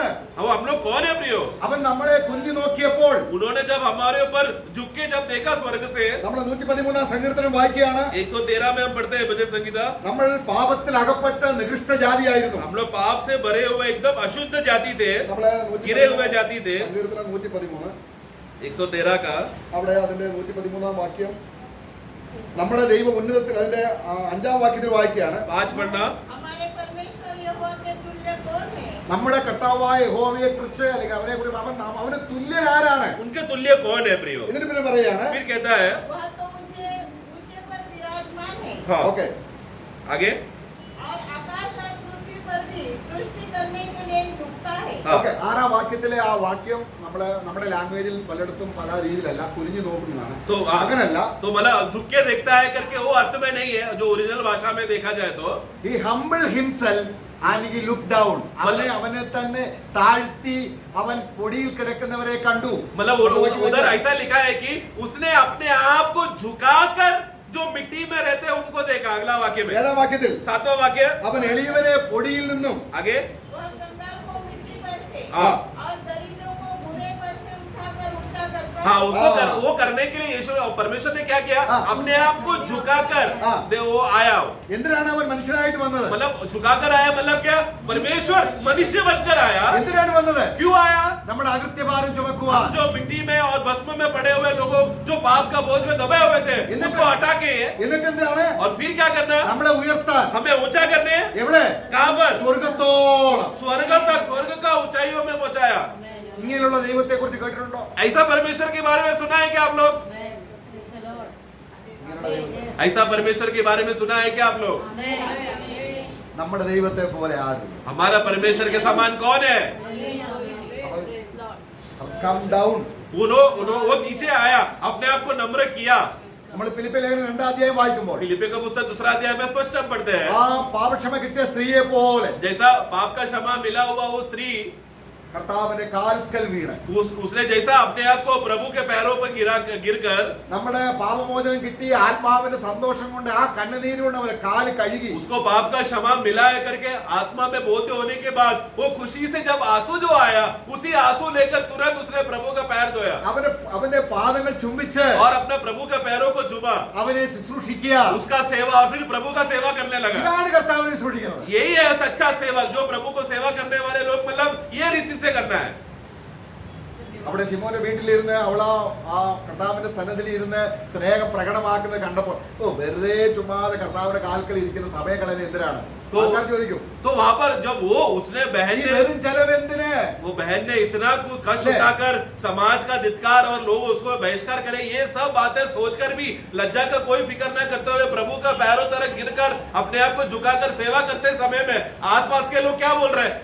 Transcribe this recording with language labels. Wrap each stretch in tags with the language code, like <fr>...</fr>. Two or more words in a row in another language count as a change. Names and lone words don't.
<hi>वो हम लोग कौन है प्रियो?</hi> <ml>അവൻ നമ്മളെ കുഞ്ഞു നോക്കിയപ്പോൾ</ml> <hi>उन्होंने जब हमारे ऊपर झुक के जब देखा स्वर्ग से,</hi> <ml>നമ്മൾ 113-ാം സങ്കീർത്തനം വായിക്കുകയാണ്.</ml> <hi>113 में हम पढ़ते हैं भजन संगीता,</hi> <ml>നമ്മൾ പാപത്തിൽ അകപ്പെട്ട നികൃഷ്ട ജാതിയായിരുന്നു.</ml> <hi>हम लोग पाप से भरे हुए एकदम अशुद्ध जाति थे,</hi> <ml>നമ്മളെ</ml> <hi>गिरे हुए जाति थे।</hi> <ml>സങ്കീർത്തനം 113</ml> <hi>113 का</hi> <ml>അവിടെ അതിന്റെ 113-ാം വാക്യം നമ്മുടെ ദൈവ ഉന്നതത്തിൽ അതിന്റെ 5-ാം വാക്യത്തിൽ വായിക്കുകയാണ്.</ml> <hi>5 पढ़ना। हमारे परमेश्वर यहोवा के तुल्य कौन है?</hi> <ml>നമ്മുടെ കർത്താവായ യഹോവയെ കുറിച്ച് അല്ലെങ്കിൽ അവനെ കുറിച്ച് അവന് തുല്യനാരാണ്?</ml> <hi>उनके तुल्य कौन है प्रियो?</hi> <ml>എന്നിട്ട് പിന്നെ പറയാണ്.</ml> <hi>फिर कहता है, वह तो ऊंचे ऊंचे पर विराजमान है हाँ ഓക്കെ, आगे, और आकाश और पृथ्वी पर भी दृष्टि करने के लिए झुकता है। हाँ। ഓക്കെ.</hi> <ml>6-ാം വാക്യത്തിലെ ആ വാക്യം നമ്മുടെ ലാംഗ്വേജിൽ പലയിടത്തും പല രീതിയിലല്ല, കുനിഞ്ഞു നോക്കുന്നതാണ്.</ml> <hi>तो</hi> <ml>അങ്ങനല്ല.</ml> <hi>तो मतलब झुक के देखता है करके वो अर्थ में नहीं है, जो ओरिजिनल भाषा में देखा जाए तो</hi> <en>He humbled himself and he looked down.</en> <ml>അവനെ തന്നെ താഴ്ത്തി അവൻ പൊടിയിൽ കിടക്കുന്നവരെ കണ്ടു.</ml> <hi>मतलब उधर ऐसा लिखा है कि उसने अपने आप को झुकाकर जो मिट्टी में रहते हैं उनको देखा। अगला वाक्य में</hi> <ml>7-ാം വാക്യത്തിൽ</ml> <hi>7वां वाक्य,</hi> <ml>അവൻ എളിയവരെ പൊടിയിൽ നിന്നും</ml> <hi>आगे, वह कंगाल को मिट्टी पर से हाँ। और दरिद्रों को भूरे पर से उठाकर ऊंचा करता हाँ है। उसको हाँ। वो करने के लिए यीशु परमेश्वर ने क्या किया? हाँ। अपने आप को झुकाकर हाँ। वो आया।</hi> <ml>എന്തിനാണ് അവൻ മനുഷ്യനായിട്ട് വന്നത്?</ml> <hi>मतलब झुकाकर आया मतलब क्या? परमेश्वर मनुष्य बनकर आया।</hi> <ml>എന്തിനാണ് വന്നത്?</ml> <hi>क्यों आया?</hi> <ml>നമ്മുടെ അകൃത്യഭാരം ചുമക്കുവാൻ.</ml> <hi>जो मिट्टी में और भस्म में पड़े हुए लोगों जो पाप का बोझ में दबे हुए थे उनको हटा के,</hi> <ml>എന്നിട്ട് എന്താണ്?</ml> <hi>और फिर क्या करना?</hi> <ml>നമ്മളെ ഉയർത്താൻ.</ml> <hi>हमें ऊंचा करने।</hi> <ml>എവിടെ?</ml> <hi>कहां पर?</hi> <ml>സ്വർഗത്തോളം.</ml> <hi>स्वर्ग तक, स्वर्ग का ऊंचाइयों में पहुंचाया।</hi> <ml>ഇങ്ങനെയുള്ള ദൈവത്തെ കുറിച്ച് കേട്ടിട്ടുണ്ടോ?</ml> <hi>ऐसा परमेश्वर के बारे में सुना है क्या आप लोग?</hi> <en>Praise the Lord.</en> <ml>ഇങ്ങനെയുള്ള ദൈവത്തെ.</ml> <hi>ऐसा परमेश्वर के बारे में सुना है क्या आप लोग?</hi> <ml>നമ്മുടെ ദൈവത്തെ പോലെ ആരും.</ml> <hi>हमारा परमेश्वर के समान कौन है?</hi> <en>come down.</en> <hi>वो नीचे आया, अपने आप को नम्र किया.</hi> <ml>നമ്മൾ ഫിലിപ്പിയ ലേഖനം 2-ാം അധ്യായം വായിക്കുമ്പോൾ</ml> <hi>फिलिप्पी का पुस्तक 2 अध्याय में स्पष्ट हम पढ़ते हैं,</hi> <ml>ആ പാപക്ഷമ കിട്ടിയ സ്ത്രീയെ പോലെ</ml> <hi>जैसा पाप का क्षमा मिला हुआ वो स्त्री,</hi> <ml>കർത്താവിന്റെ കാൽക്കൽ വീണ്</ml> <hi>उसने जैसा अपने आप को प्रभु के पैरों पर गिरकर</hi> <ml>നമ്മുടെ പാപമോചനം കിട്ടി ആത്മാവിന്റെ സന്തോഷം കൊണ്ട് ആ കണ്ണുനീരുകൊണ്ട് അവരെ കാല് കഴുകി.</ml> <hi>उसको पाप का क्षमा मिला है करके आत्मा में बोलते होने के बाद वो खुशी से जब आंसू जो आया, उसी आंसू लेकर तुरंत उसने प्रभु का पैर धोया</hi> <ml>അവന്റെ പാദങ്ങൾ ചുംബിച്ച്</ml> <hi>और अपने प्रभु के पैरों को चूमा,</hi> <ml>അവനെ ശുശ്രൂഷിക്കുക.</ml> <hi>उसका सेवा और फिर प्रभु का सेवा करने लगा.</hi> <ml>ഇതാണ് കർത്താവിനെ ശുശ്രൂഷിക്കുന്നത്.</ml> <hi>यही है सच्चा सेवक, जो प्रभु को सेवा करने वाले लोग, मतलब ये रीति से करना है.</hi> <ml>അവിടെ ശിമോന്റെ വീട്ടിലിരുന്ന് അവളാ ആ കർത്താവിന്റെ സന്നദ്ധിയിൽ ഇരുന്ന് സ്നേഹം പ്രകടമാക്കുന്നത് കണ്ടപ്പോൾ വെറുതെ ചുമ്മാതെ കർത്താവിന്റെ കാൽക്കൽ ഇരിക്കുന്ന സമയം കളയുന്നത് എന്തിനാണ്? ആൾക്കാർ ചോദിക്കും.</ml> <hi>तो वहां पर जब वो उसने बहन ने,</hi> <ml>ചെലവ് എന്തിന്?</ml> <hi>वो बहन ने इतना कष्ट उठाकर समाज का धिक्कार और लोग उसको बहिष्कार करे, ये सब बातें सोचकर भी लज्जा का कोई फिक्र न करते हुए प्रभु का पैरों तरफ गिरकर अपने आप को झुकाकर सेवा करते समय में आसपास के लोग क्या बोल रहे हैं?</hi>